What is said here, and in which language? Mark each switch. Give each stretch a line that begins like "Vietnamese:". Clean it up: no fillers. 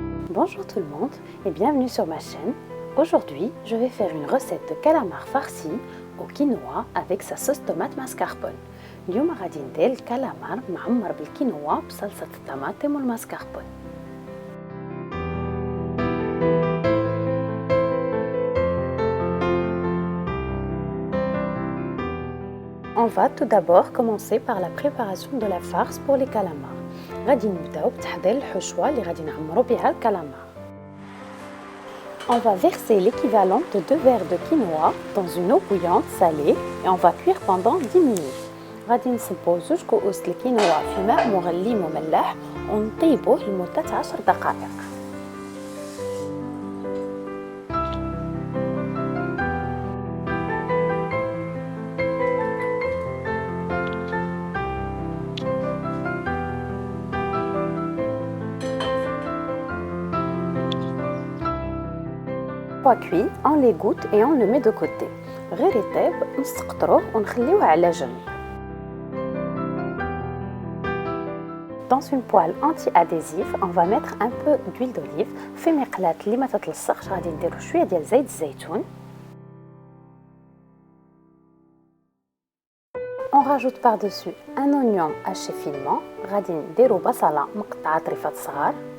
French: Bonjour tout le monde et bienvenue sur ma chaîne. Aujourd'hui, je vais faire une recette de calamar farci au quinoa avec sa sauce tomate mascarpone.
Arabic: اليوم غادي ندير الكالامار معمر بالكينوا بصلصة الطماطم والماسكاربون.
French: On va tout d'abord commencer par la préparation de la farce pour les calamars.
Arabic: غادي نبداو بتحضير الحشوة اللي غادي نعمرو بها الكالامار.
French: On va verser l'équivalent de 2 verres de quinoa dans une eau bouillante salée et on va cuire pendant 10 minutes.
Arabic: غادي نصبو 2 كؤوس الكينوا في ماء مغلي مملح ونطيبوه لمدة 10 دقائق.
French: Une fois cuit, on l'égoutte et on le met de côté.
Arabic: غير يطيب نسقطروه ونخليوه على جنب.
French: Dans une poêle anti-adhésif, on va mettre un peu d'huile d'olive.
Arabic: في مقلاة اللي ما تتلصقش غادي نديرو شوية ديال زيت الزيتون.
French: On rajoute par-dessus un oignon haché finement.
Arabic: غادي نديرو بصلة مقطعة طريفات صغار.